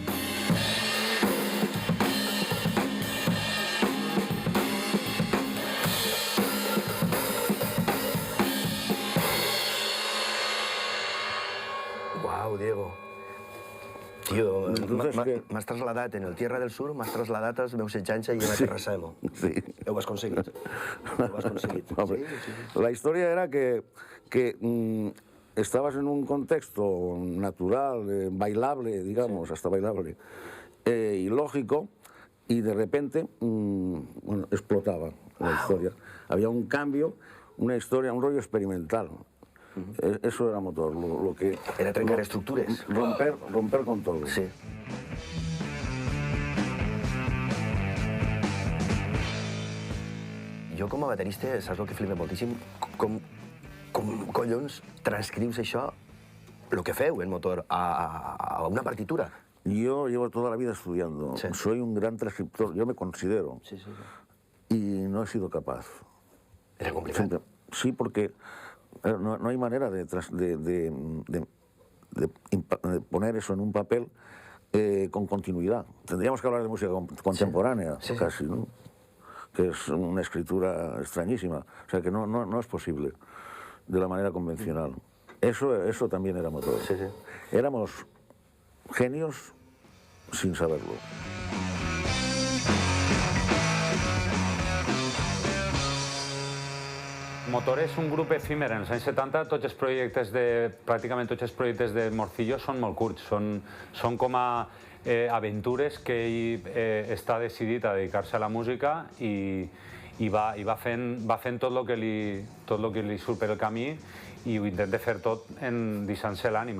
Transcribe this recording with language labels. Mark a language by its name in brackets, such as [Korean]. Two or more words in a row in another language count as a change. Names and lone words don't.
[Catalan] Diego. Tio, m'has trasladat en el Tierra del Sur, m'has trasladat als meus 7 anys allà a Terrassa Emo. Sí. Ho has aconseguit. Ho has aconseguit. [Spanish] Hombre, la historia era que estabas en un contexto natural, bailable, digamos, hasta bailable, y lógico, y de repente bueno, explotaba. la historia. Había un cambio, una historia, un rollo experimental. Eso era Motor, lo que... [Catalan] Era trencar estructures. [Spanish] Romper con todo. Sí. [Catalan] Jo com a baterista, saps el que flipa moltíssim? Com collons transcrius això, el que feu en Motor, a una partitura? [Spanish] Yo llevo toda la vida estudiando. Sí. Soy un gran transcriptor, yo me considero. Sí, sí, sí. Y no he sido capaz. ¿Era complicado? Sí, porque no hay manera de poner eso en un papel con continuidad. Tendríamos que hablar de música contemporánea, sí, casi, ¿no? Que es una escritura extrañísima. O sea, que no es posible de la manera convencional. Eso también era Motor. Sí, sí. Éramos genios sin saberlo. [Catalan] Motor és un grup efímer. En els anys 70 pràcticament tots els projectes de Morcillo són molt curts, són com a aventures que ell està decidit a dedicar-se a la música i va fent tot el que li surt per el camí i ho intenta fer tot deixant-se l'ànima.